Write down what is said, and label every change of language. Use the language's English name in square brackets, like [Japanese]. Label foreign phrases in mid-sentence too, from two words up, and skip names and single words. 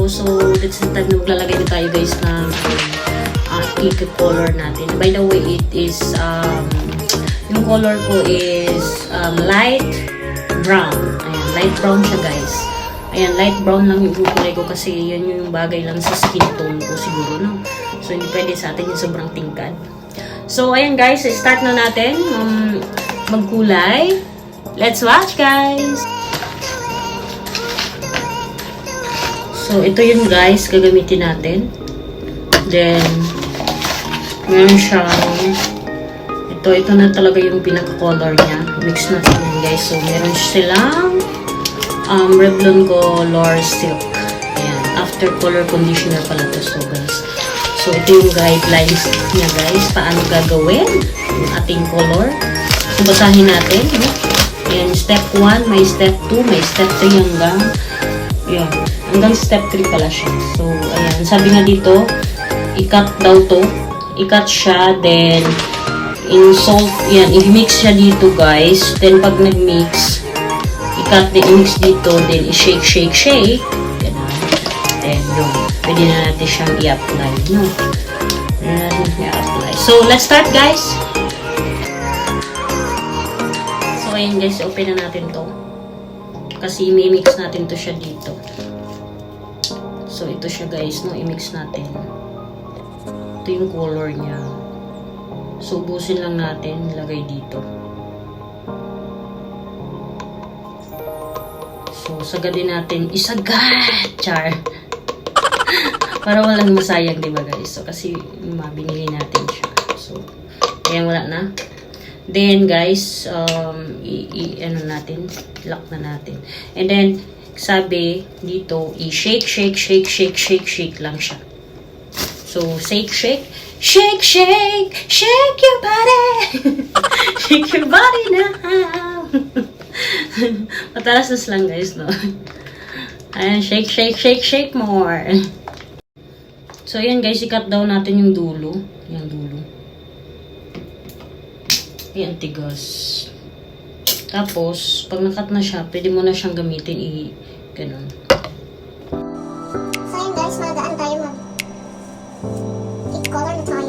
[English] So that's the time [Filipino] na maglalagay na tayo guys ng color natin. [English] By the way, it is [Filipino] yung color ko [English] is light brown. [Filipino] Ayan, [English] light brown [Filipino] siya guys. Ayan, [English] light brown [Filipino] lang yung kulay ko kasi yan yung bagay lang sa [English] skin tone [Filipino] ko siguro, no? So hindi pwede sa atin yung sobrang tingkad. So ayan guys, start na natin magkulay. [English] Let's watch guys! [Filipino] So, ito yun guys, gagamitin natin. Then, meron siyang, ito na talaga yung pinaka-color niya. Mix natin yun guys. So, meron silang Revlon Color Silk. Ayan, [English] after color conditioner [Filipino] pala to. So, guys. So, ito yung guidelines niya guys. Paano gagawin yung ating color. So, basahin natin. No? Ayan, step 1, may step 2, may step 3 hanggang, yun. Hanggang step 3 pala siya. So, ayan. Sabi nga dito, i-cut daw to. I-cut siya, then, in-salt, yan, i-mix siya dito, guys. Then, pag nag-mix, i-cut, then, i-mix dito, [English] then, i-shake, shake, shake. [Filipino] Ganun. Then, yun. Pwede na natin siyang i-apply, no? Pwede na natin i-apply. [English] So, let's start, [Filipino] guys. So, ayan, guys. Open na natin to. Kasi, i-mix natin to siya dito. So, ito siya guys, no? I-mix natin. Ito yung color niya. So, ubusin lang natin. Ilagay dito. So, sagadin natin. Isagad! Char! Para walang masayang, diba guys? So, kasi mabinili natin siya. So, ayan, wala na. Then, guys, ano natin? Lock na natin. [English] And then, [Filipino] sabi dito, [English] i-shake, shake, shake, shake, shake, shake [Filipino] lang siya. [English] So, shake, shake, shake, shake, shake your body. Shake your body now. [Filipino] Matalas lang guys, no? Ayan, [English] shake, shake, shake, shake more. [Filipino] So, ayan guys, i-cut down natin yung dulo. Yung dulo. Ayan, tigas. Tapos, pag nakat na siya, pwede mo na siyang gamitin ganun. So yun guys, magaan tayo i-color na tayo.